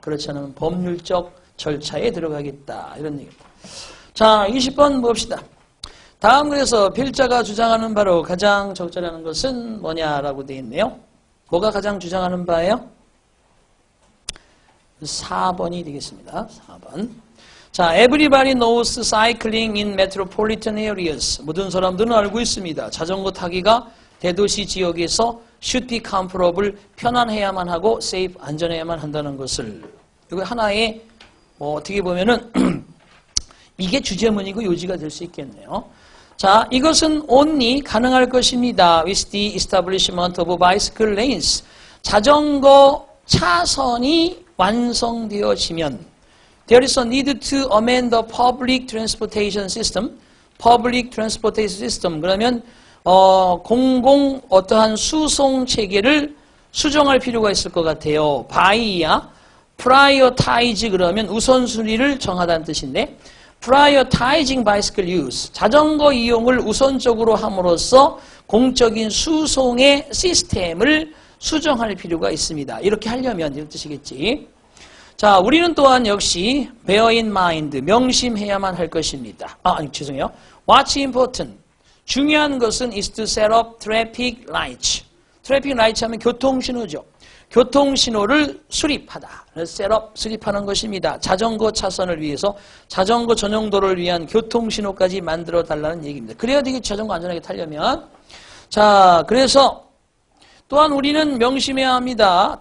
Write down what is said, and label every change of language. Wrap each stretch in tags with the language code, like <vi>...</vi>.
<ko>그렇지 않으면 법률적 절차에 들어가겠다. 이런 얘기입니다. 자, 20번 봅시다. 다음 그래서 필자가 주장하는 바로 가장 적절하는 것은 뭐냐라고 되어 있네요. 뭐가 가장 주장하는 바예요? 4번이 되겠습니다. 4번.</ko> <en>자, everybody knows cycling in metropolitan areas.</en> <ko>모든 사람들은 알고 있습니다. 자전거 타기가 대도시 지역에서</ko> <en>should be comfortable,</en> <ko>편안해야만 하고 safe, 안전해야만 한다는 것을. 이거 하나의 어떻게 보면은 이게 주제문이고 요지가 될 수 있겠네요. 자, 이것은 only 가능할 것입니다.</ko> <en>with the establishment of bicycle lanes.</en> <ko>자전거 차선이 완성되어지면</ko> <en>there is a need to amend the public transportation system. public transportation system.</en> <ko>그러면 공공 어떠한 수송 체계를 수정할 필요가 있을 것 같아요. by야 prioritize 그러면 우선순위를 정하다는 뜻인데</ko> <en>prioritizing bicycle use,</en> <ko>자전거 이용을 우선적으로 함으로써 공적인 수송의 시스템을 수정할 필요가 있습니다. 이렇게 하려면 이런 뜻이겠지. 자, 우리는 또한 역시</ko> <en>bear in mind,</en> <ko>명심해야만 할 것입니다. 죄송해요.</ko> <en>What's important?</en> <ko>중요한 것은</ko> <en>is to set up traffic lights.</en> <ko>traffic lights 하면 교통신호죠. 교통신호를 수립하다.</ko> <en>set up,</en> <ko>수립하는 것입니다. 자전거 차선을 위해서 자전거 전용도를 위한 교통신호까지 만들어 달라는 얘기입니다. 그래야 되게 자전거 안전하게 타려면. 자, 그래서 또한 우리는 명심해야 합니다.</ko>